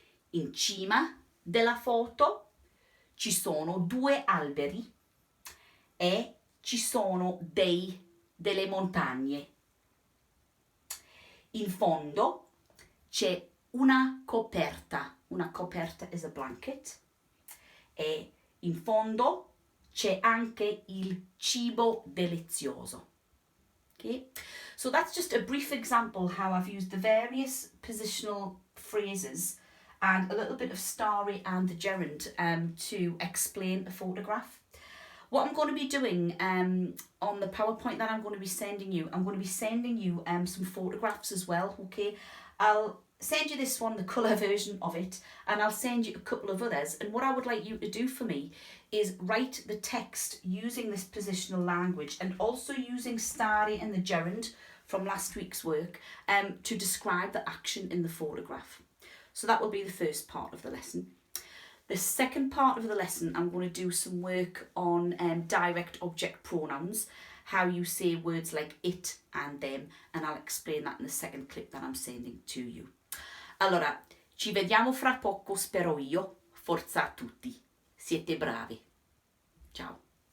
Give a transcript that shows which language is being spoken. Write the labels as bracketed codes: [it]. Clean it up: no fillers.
[it] In cima della foto ci sono 2 alberi e ci sono delle montagne. In fondo c'è una coperta [en] is a blanket, [it] e in fondo c'è anche il cibo delizioso. [en] Okay, so that's just a brief example how I've used the various positional phrases and a little bit of stare and the gerund to explain a photograph. What I'm going to be doing on the PowerPoint that I'm going to be sending you, I'm going to be sending you some photographs as well, okay? I'll send you this one, the colour version of it, and I'll send you a couple of others. And what I would like you to do for me is write the text using this positional language and also using stare and the gerund from last week's work to describe the action in the photograph. So that will be the first part of the lesson. The second part of the lesson, I'm going to do some work on direct object pronouns, how you say words like it and them, and I'll explain that in the second clip that I'm sending to you. [it] Allora, ci vediamo fra poco, spero io. Forza a tutti. Siete bravi. Ciao.